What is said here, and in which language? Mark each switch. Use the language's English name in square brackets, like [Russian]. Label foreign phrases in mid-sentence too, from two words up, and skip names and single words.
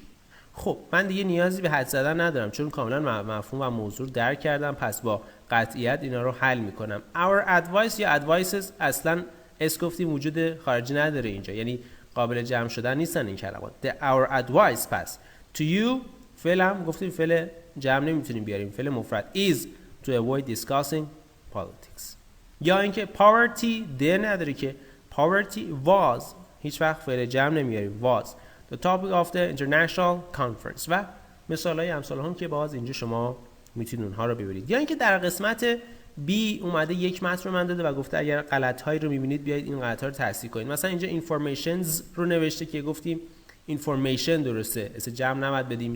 [Persian] خب من دیگه نیازی به حدس زدن ندارم چون کاملا مفهوم و موضوع رو درک کردم، پس با قطعیت اینا رو حل میکنم. [English] Our advice [Persian] یا advices اصلا گفتیم وجود خارجی نداره اینجا، یعنی قابل جمع شدن نیستن این کلمات. [English] Our advice [Persian] پس [English] to you [Persian] فعل هم گفتیم فعل جمع نمیتونیم بیاریم، فعل مفرد [English] is to avoid discussing politics. [Persian] یا اینکه poverty ده نداره که [English] poverty was، [Persian] هیچ وقت فعل جمع نمیاریم [English] was the topic of the international conference [Persian] و مثالای امثال هم که باز اینجا شما میتونید اونها رو ببینید. یا اینکه در قسمت B اومده یک متن رو من داده و گفته اگر غلط هایی رو میبینید بیایید این غلط ها رو تصحیح کنید. مثلا اینجا informations رو نوشته که گفتیم information درسته، اسم جمع نباید بدیم.